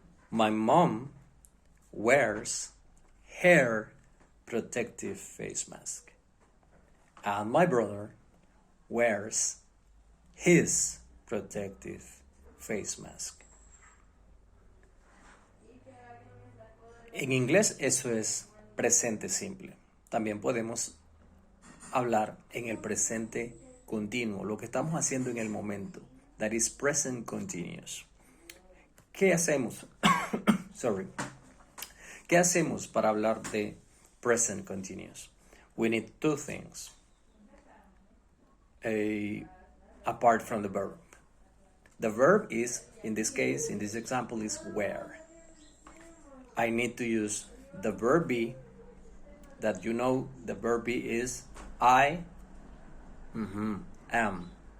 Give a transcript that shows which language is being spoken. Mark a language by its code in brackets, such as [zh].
[en] My mom wears her protective face mask. And my brother wears his protective face mask. [es] En inglés eso es presente simple. También podemos hablar en el presente continuo, lo que estamos haciendo en el momento. [en] That is present continuous. [es] ¿Qué hacemos? ¿Qué hacemos para hablar de present continuous? [en] We need two things apart from the verb. The verb is, in this case, in this example, is wear. I need to use the verb be, that you know the verb be is I am.